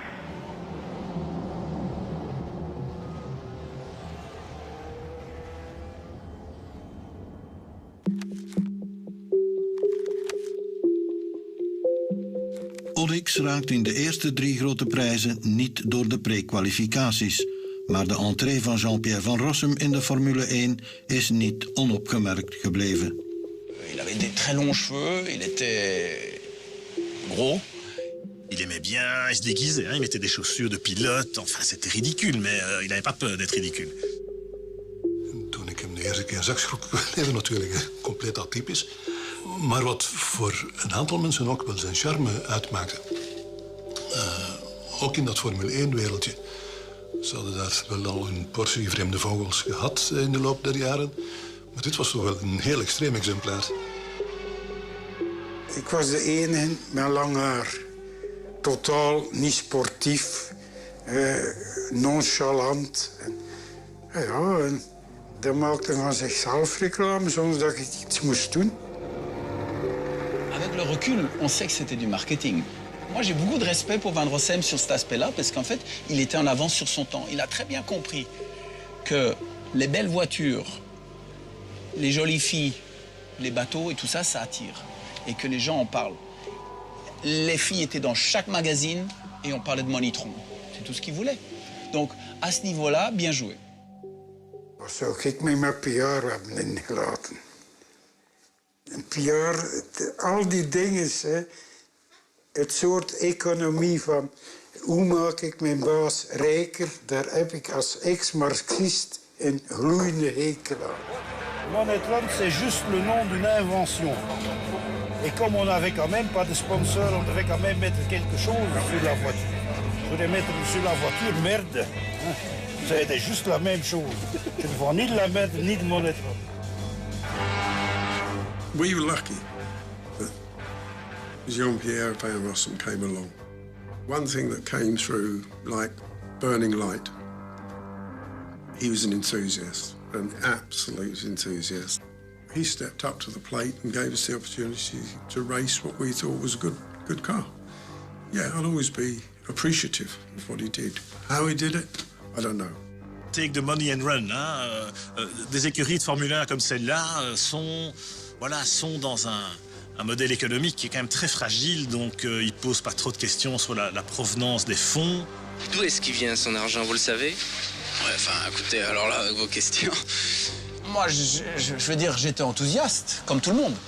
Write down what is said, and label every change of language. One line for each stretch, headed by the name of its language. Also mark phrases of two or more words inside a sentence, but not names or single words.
Dutch: Onyx raakt in de eerste 3 grote prijzen niet door de prekwalificaties. Maar de entree van Jean-Pierre Van Rossem in de Formule 1 is niet onopgemerkt gebleven.
French: Il avait des très longs cheveux, il était gros. Il aimait bien, il se déguisait, hein, il mettait des chaussures de pilote. Enfin, c'était ridicule, mais il n'avait pas peur d'être ridicule.
Dutch: Toen ik hem de eerste keer zag, schrok ik even natuurlijk compleet atypisch. Maar wat voor een aantal mensen ook wel zijn charme uitmaakte. Ook in dat Formule 1-wereldje. Ze hadden daar wel al een portie vreemde vogels gehad in de loop der jaren. Maar dit was toch wel een heel extreem exemplaar. Ik was de enige met lang haar. Totaal niet sportief, nonchalant. En dat maakte van zichzelf reclame zonder dat ik iets moest doen.
French: Avec le recul, on sait que c'était du marketing. Moi, j'ai beaucoup de respect pour Van Rossem sur cet aspect-là, parce qu'en fait, il était en avance sur son temps. Il a très bien compris que les belles voitures, les jolies filles, les bateaux et tout ça, ça attire. Et que les gens en parlent. Les filles étaient dans chaque magazine et on parlait de Moneytron. C'est tout ce qu'ils voulaient. Donc, à ce niveau-là, bien joué.
Dutch: Wat zou ik met mijn PR hebben ingelaten? Een PR, al die dingen, hè, het soort economie van hoe maak ik mijn baas rijker, daar heb ik als ex-marxiste een gloeiende hekel aan.
French: Moneytron, c'est juste le nom d'une invention. Et comme on n'avait quand même pas de sponsor, on devait quand même mettre quelque chose sur la voiture. Je voulais mettre sur la voiture merde. Ça était juste la même chose. Je ne vends ni de la merde ni de Moneytron.
English: We were lucky that Jean-Pierre Van Rossem came along. One thing that came through like burning light, he was an enthusiast, an absolute enthusiast. He stepped up to the plate and gave us the opportunity to race what we thought was a good car. Yeah, I'll always be appreciative of what he did. How he did it, I don't know. Take the money and run.
French: Hein. Des écuries de Formule 1 comme celle-là sont dans un modèle économique qui est quand même très fragile, donc ils ne posent pas trop de questions sur la provenance des fonds. D'où est-ce qu'il vient son argent, vous le savez? Ouais, enfin, écoutez, alors là, avec vos questions... Moi, je veux dire, j'étais enthousiaste, comme tout le monde.